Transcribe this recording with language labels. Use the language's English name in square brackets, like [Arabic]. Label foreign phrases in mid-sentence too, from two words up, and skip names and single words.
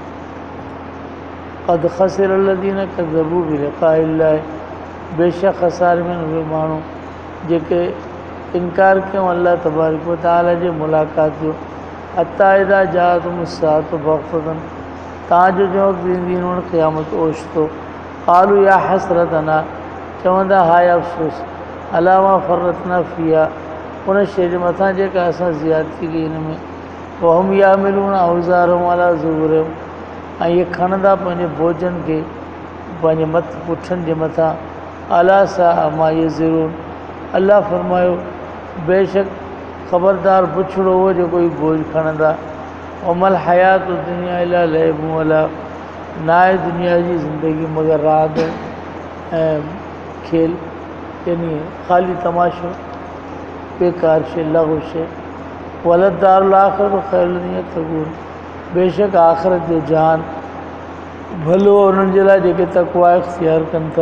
[Arabic] قد خسر الذين كذبوا بلقاء الله, [Sindhi] बेशक ख़सारे में उहे माण्हू जेके इनकार कयूं [Arabic] الله تبارك وتعالى [Sindhi] जे मुलाक़ात जो। [Arabic] حتى إذا جاءتهم الساعة بغتة, [Sindhi] तव्हांजो जो वक़्तु ईंदी हुन क़यामत ओचितो। [Arabic] قالوا يا حسرتنا, [Sindhi] चवंदा हाय अफ़सोस, [Arabic] على ما فرطنا فيها, [Sindhi] उन शइ जे मथां जेका असां ज़्यादती कई हिन में। [Arabic] وهم يحملون أوزارهم على ظهورهم, [Sindhi] ऐं इहे खणंदा पंहिंजे बोझनि खे पंहिंजे पुठनि जे मथां। [Arabic] ألا ساء ما يزرون, [Sindhi] अल्लाह फरमायो बेशक ख़बरदार बुछड़ो उहो जेको ई बोझ खणंदा। [Arabic] وما الحياة الدنيا إلا لعب ولهو, [Sindhi] न आहे दुनिया जी ज़िंदगी मगर रांद ऐं खेल, यानी ख़ाली तमाशो, बेकार शइ, लघु शइ। [Arabic] وللدار الآخرة خير للذين يتقون, [Sindhi] बेशक आख़िरत जो जान भलो उन्हनि जे लाइ जेके तक़वा इख़्तियार कनि था।